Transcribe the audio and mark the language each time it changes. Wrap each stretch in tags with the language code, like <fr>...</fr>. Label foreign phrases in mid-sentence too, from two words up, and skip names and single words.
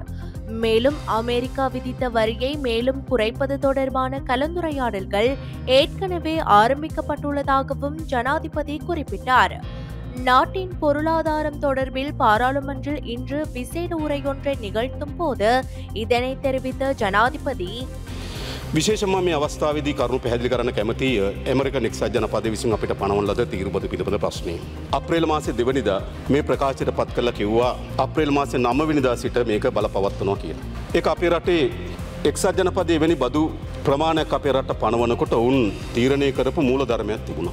<ta>மேலும் அமெரிக்கா விதித்த வரியை மேலும் குறைப்பது தொடர்பான கலந்துரையாடல்கள் ஏற்கனவே ஆரம்பிக்கப்பட்டுள்ளதாகவும் ஜனாதிபதி குறிப்பிட்டார். நாட்டின் பொருளாதாரம் தொடர்பில் பாராளுமன்றில் இன்று விசேட உரையொன்றை நிகழ்த்தும் போது இதனை தெரிவித்த ஜனாதிபதி</ta> <si>විශේෂම මේ අවස්ථාවේදී කරුණු පැහැදිලි කරන්න කැමති ඇමරිකන් එක්සත් ජනපදයේ විසින් අපිට පනවන ලද තීරුබද පිළිබඳ ප්‍රශ්නය. අප්‍රේල් මාසයේ 2 වෙනිදා මේ ප්‍රකාශයට පත් කළා කිව්වා අප්‍රේල් මාසයේ 9 වෙනිදා සිට මේක බලපවත්වනවා කියලා. ඒක අපේ රටේ එක්සත් ජනපදයේ එවැනි බදු ප්‍රමාණයක් අපේ රට පනවනකොට ඔවුන් තීරණය කරපු මූලධර්මයක් තිබුණා.</si>